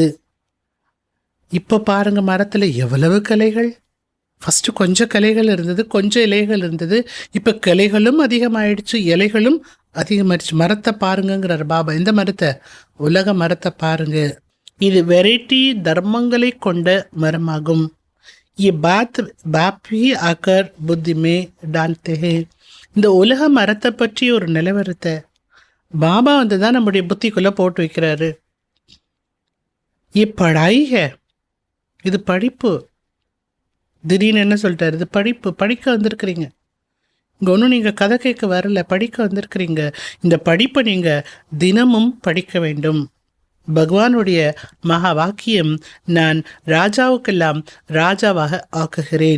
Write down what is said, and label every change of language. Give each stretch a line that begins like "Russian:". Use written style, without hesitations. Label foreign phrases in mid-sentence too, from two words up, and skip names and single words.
Tamil: இப்போ பாருங்க, மரத்தில் எவ்வளவு கிளைகள். ஃபஸ்ட்டு கொஞ்சம் கிளைகள் இருந்தது, கொஞ்சம் இலைகள் இருந்தது. இப்போ கிளைகளும் அதிகமாயிடுச்சு, இலைகளும் அதிகமாயிடுச்சு. மரத்தை பாருங்கிறார் பாபா. இந்த மரத்தை? உலக மரத்தை பாருங்க. இது வெரைட்டி தர்மங்களை கொண்ட மரமாகும்.
Hindi: ये बात बाप ही आकर बुद्धि में डालते हैं.
Tamil: இந்த உலக மரத்தை பற்றி ஒரு நிலவரத்தை பாபா வந்து தான் நம்முடைய புத்திக்குள்ளே போட்டு வைக்கிறாரு.
Hindi: ये पढ़ाई है,
Tamil: இது படிப்பு. திடீர்னு என்ன சொல்லிட்டாரு? இது படிப்பு, படிக்க வந்திருக்கிறீங்க. இங்கே ஒன்றும் நீங்கள் கதை கேட்க வரல, படிக்க வந்திருக்கிறீங்க. இந்த படிப்பை நீங்கள் தினமும் படிக்க வேண்டும். பகவானுடைய மகா வாக்கியம், நான் ராஜாவுக்கெல்லாம் ராஜாவாக ஆக்குகிறேன்.